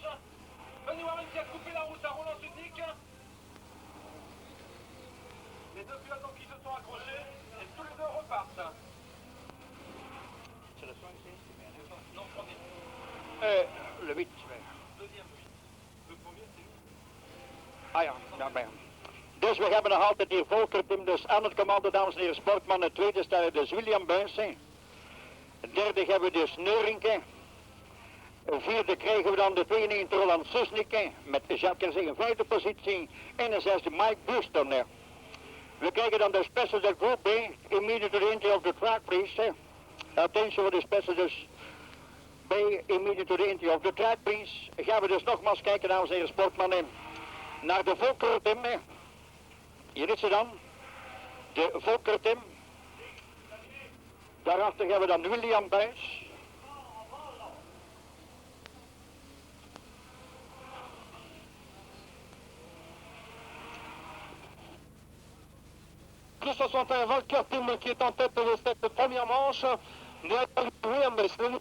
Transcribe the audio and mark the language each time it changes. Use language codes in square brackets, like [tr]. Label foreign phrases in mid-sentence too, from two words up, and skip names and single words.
[fr] Benny Warren qui a coupé la route à Roland Sudnik. Les deux pilotes donc qui se sont accrochés et tous les deux repartent. C'est le 5, Non, premier. Le 8. Deuxième, oui. Le premier, c'est lui. [nl] Ah ja, ja, bij hem. Dus we hebben nog altijd hier Volker Tim dus aan het commando, dames en heren, sportman. De tweede stelling dus William Buis. Derde hebben we dus Nurringen. Vierde krijgen we dan de 92 Roland Susnik met Jacques Herzé in vijfde positie. En een zesde Mike Buston. We krijgen dan de [en] Special Group B, immediately to the entry of the track, please. Attention for the Special B, immediately to the entry of the track, please. [nl] Gaan we dus nogmaals kijken, dames en heren, sportmannen, naar de Volker Tim. Hier is ze dan. De Volker Tim. Daarachter hebben we dan William Buis. [fr] Le 61 Volker Tim qui est en tête de cette première manche. Derrière William Bass.